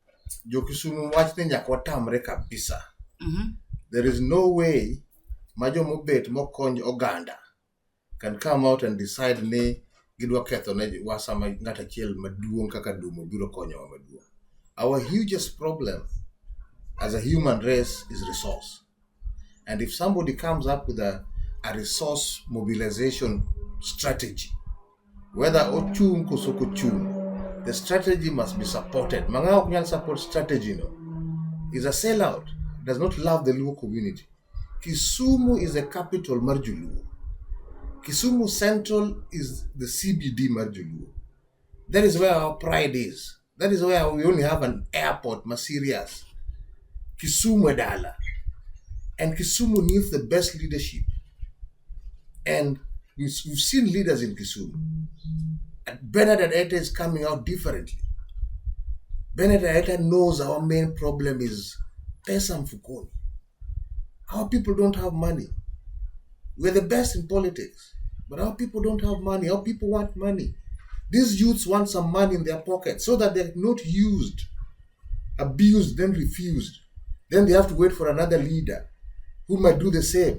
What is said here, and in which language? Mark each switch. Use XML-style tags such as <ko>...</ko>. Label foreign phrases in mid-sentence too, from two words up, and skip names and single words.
<luo>Jo Kisumu wach ni nyaka watamre kabisa. Mhm.</luo> <en>There is no way</en> <luo>majo mobet mokony oganda</luo> <en>can come out and decide</en> <luo>ni gidwa ketho ne wasa ng'ata chiel maduong' kaka Dumo biro konyo maduong'.</luo> <en>Our hugest problem as a human race is resource. And if somebody comes up with a resource mobilization strategy, whether</en> <luo>ochung kosoko chung,</luo> <en>the strategy must be supported. Mangao can support strategy, no, is a sellout, does not love the Luo community. Kisumu is the capital Marjuluo. Kisumu Central is the CBD Marjuluo. That is where our pride is. That is where we only have an airport, Masirias. Kisumu Dala. And Kisumu needs the best leadership. And we've seen leaders in Kisumu. And Bernard Etta is coming out differently. Bernard Etta knows our main problem is</en> <sw>pesa mfukoni.</sw> <en>Our people don't have money. We're the best in politics, but our people don't have money. Our people want money. These youths want some money in their pocket so that they're not used, abused, then refused. Then they have to wait for another leader who might do the same.</en>